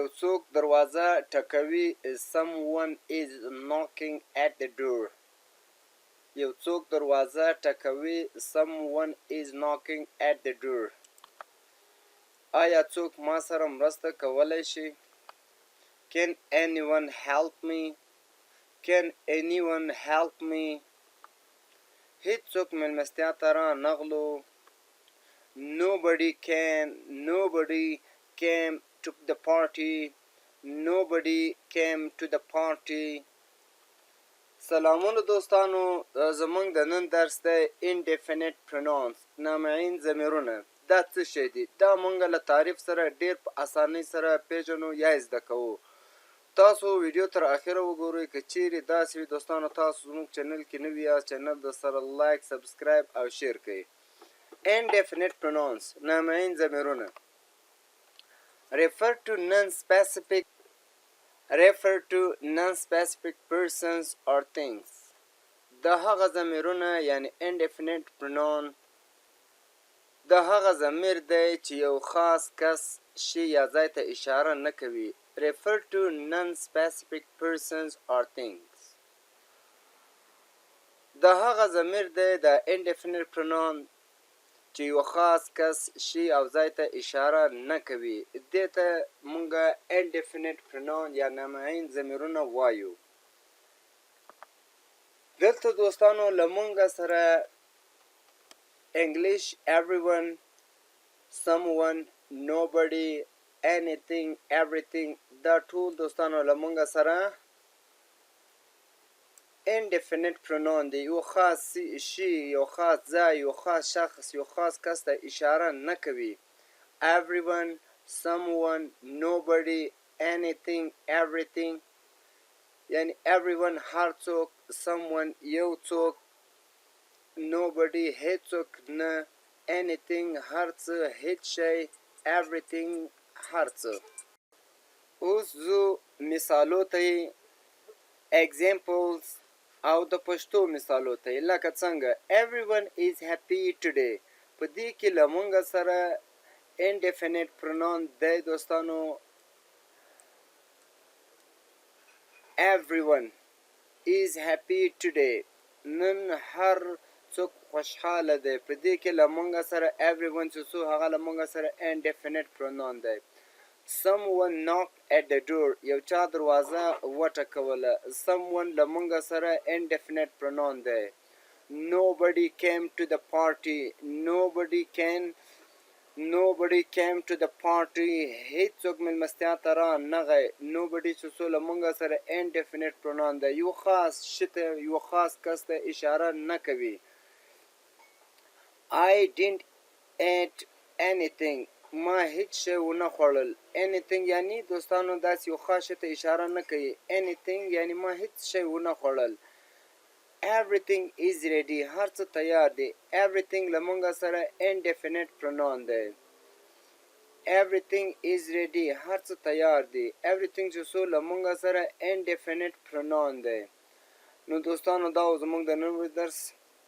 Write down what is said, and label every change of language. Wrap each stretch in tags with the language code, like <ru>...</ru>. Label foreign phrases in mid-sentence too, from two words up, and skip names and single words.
<ps>څوک دروازه ټکوي.</ps> <en>Someone is knocking at the door.</en> <ps>یو څوک دروازه ټکوي.</ps> <en>Someone is knocking at the door.</en> <ps>آیا څوک ما سره مرسته کولی شي؟</ps> <en>Can anyone help me? Can anyone help me?</en> <ps>هیڅوک مېلمستیا ته را نغلو.</ps> <en>Nobody came to the party. Nobody came to the party.</en> <ps>سلامونه دوستانو، زمونږ د نن درس دی</ps> <en>Indefinite Pronouns،</en> <ps>نامعین ضمیرونه. دا څه شی دي؟ دا مونږ له تعریف سره ډیر په اسانۍ سره پیژنو یا زده کوو. تاسو ویډیو تر اخره وګورئ. که چیرې داسې وي دوستانو تاسو زموږ چینل کې نوي یاست، چینل د سره</ps> <en>like, subscribe</en> <ps>او شیر کړئ.</ps> <en>Indefinite pronouns،</en> <ps>نامعین ضمیرونه.</ps> <en>refer to non-specific persons or things.</en> <ps>د هغه ضمیرونه یعنی</ps> <en>indefinite pronoun</en> <ps>د هغه ضمیر دی چې یو خاص کس، شی یا ځای ته اشاره نه کوي.</ps> <en>refer to non-specific persons or things.</en> <ps>د هغه ضمیر دی د</ps> <en>indefinite pronoun</en> <ps>چې یو خاص کس، شی او ځای ته اشاره نه کوي. دې ته مونږه</ps> <en>indefinite pronoun</en> <ps>یا نامعین ضمیرونه وایو. دلته دوستانو له مونږه سره</ps> <en>English everyone, someone, nobody, anything, everything</en> <ps>دا ټول دوستانو له مونږه سره</ps> <en>indefinite pronoun</en> <ps>دی. یو خاص شی، یو خاص ځای، یو خاص شخص، یو خاص کس ته اشاره نه کوي.</ps> <en>everyone, someone, nobody, anything, everything</en> <ps>یعنی everyone هر څوک، someone یو څوک، nobody هیڅوک نه، anything هر څه، هیڅ شی، everything هر څه. اوس زو مثالو ته examples او د پښتو مثالو ته لکه څنګه</ps> <en>everyone is happy today.</en> <ps>په دې کې له مونږه سره</ps> <en>indefinite pronoun</en> <ps>دی دوستانو.</ps> <en>everyone is happy today.</en> <ps>نن هر څوک خوشحاله دی. په دې کې له مونږه سره everyone چې څو هغه له مونږه سره</ps> <en>indefinite pronoun</en> <ps>دی.</ps> <en>someone knocked at the door.</en> <ps>یو چا دروازه وټکوله. someone له مونږه سره</ps> <en>indefinite pronoun</en> <ps>دی.</ps> <en>nobody came to the party. nobody came to the party.</en> <ps>هیڅوک مېلمستیا ته را نغی. nobody چې څو له مونږه سره</ps> <en>indefinite pronoun</en> <ps>دی. یو خاص شي ته، یو خاص کس ته اشاره نه کوي.</ps> <en>I didn't eat anything.</en> <ps>ما هیڅ شی ونه خوړل. anything یعنی دوستانو داسې یو خاص شي ته اشاره نه کوي. anything یعنی ما هیڅ شی ونه خوړل.</ps> <en>everything is ready.</en> <ps>هر څه تیار دی. everything له مونږه سره</ps> <en>indefinite pronoun</en> <ps>دی.</ps> <en>everything is ready.</en> <ps>هر څه تیار دی. everything چې څو له مونږه سره</ps> <en>indefinite pronoun</en> <ps>دی. نو دوستانو دا زموږ د نن ورځې درس</ps>